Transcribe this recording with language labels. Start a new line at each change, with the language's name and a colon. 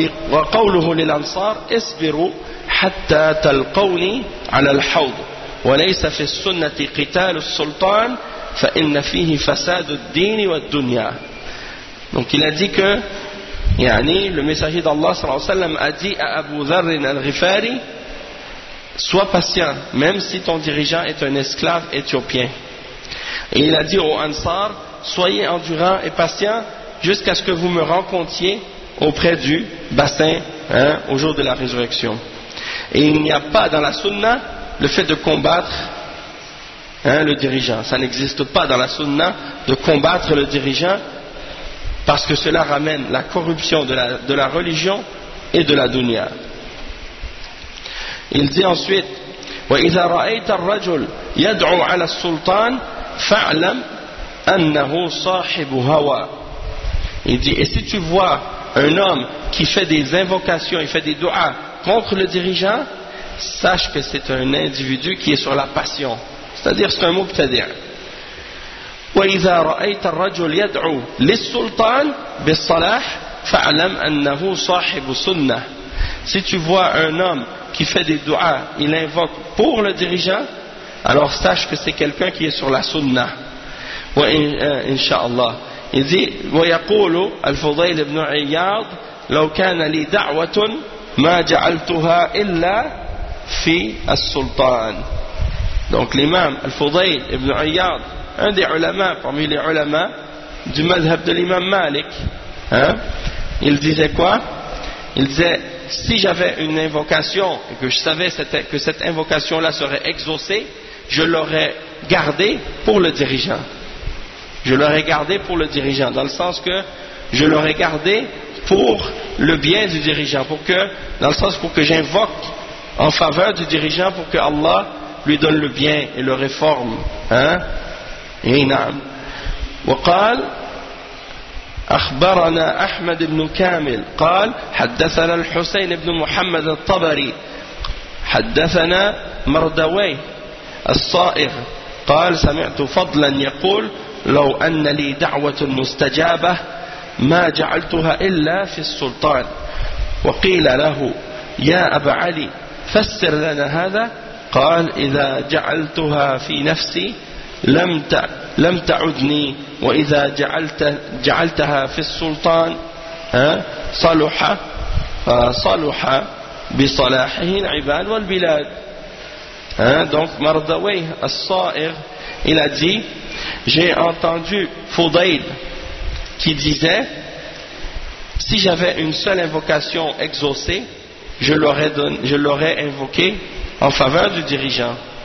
Arabic: وقوله للأنصار اصبروا حتى تلقوني على الحوض وليس في السنة قتال السلطان فإن فيه فساد الدين والدنيا.
French: Donc il a dit que, yani, le messager d'Allah sallallahu alayhi wa sallam a dit à Abu Dharr al-Ghifari, sois patient, même si ton dirigeant est un esclave éthiopien. Et il a dit aux Ansar, soyez endurants et patients jusqu'à ce que vous me rencontiez auprès du bassin, hein, au jour de la résurrection. Et il n'y a pas dans la sunna le fait de combattre, hein, le dirigeant. Ça n'existe pas dans la sunna de combattre le dirigeant, parce que cela ramène la corruption de la religion et de la dunya. Il dit ensuite,
Arabic: وَإِذَا رَأَيْتَ الرَّجُلْ يَدْعُوا عَلَى السُّلْطَانِ فَعْلَمْ أَنَّهُ صَاحِبُ هَوَى.
French: Il dit, et si tu vois un homme qui fait des invocations, il fait des du'as contre le dirigeant, sache que c'est un individu qui est sur la passion. C'est-à-dire, c'est un mubtadi'.
Arabic: وإذا رأيت الرجل يدعو للسلطان بالصلاح فاعلم أنه صاحب سنة.
French: Si tu vois un homme qui fait des du'as, il invoque pour le dirigeant, alors sache que c'est quelqu'un qui est sur la sunna.
Arabic: وإن شاء الله.
French: Il dit,
Arabic: ويقول الفضيل بن عياض لو كان لي دعوة ما جعلتها إلا في السلطان.
French: Donc l'imam الفضيل بن عياض, un des ulama, parmi les ulama du madhhab de l'imam Malik, hein, il disait quoi? Il disait, si j'avais une invocation et que je savais que cette invocation-là serait exaucée, je l'aurais gardée pour le dirigeant. Je l'aurais gardée pour le dirigeant, dans le sens que je l'aurais gardée pour le bien du dirigeant, pour que j'invoque en faveur du dirigeant, pour que Allah lui donne le bien et le réforme.
Arabic: Hein? اي نعم. وقال اخبرنا احمد بن كامل قال حدثنا الحسين بن محمد الطبري حدثنا مردوي الصائغ قال سمعت فضلا يقول لو ان لي دعوه مستجابه ما جعلتها الا في السلطان. وقيل له يا ابا علي فسر لنا هذا, قال اذا جعلتها في نفسي لم تعدني وإذا جعلتها في السلطان صلح صلح بصلاحه العباد والبلاد.
French: Hein, donc Mardawi al-Sa'ir, il a dit, j'ai entendu Fudayl qui disait, si j'avais une seule invocation exaucée, je l'aurais invoquée en faveur du dirigeant.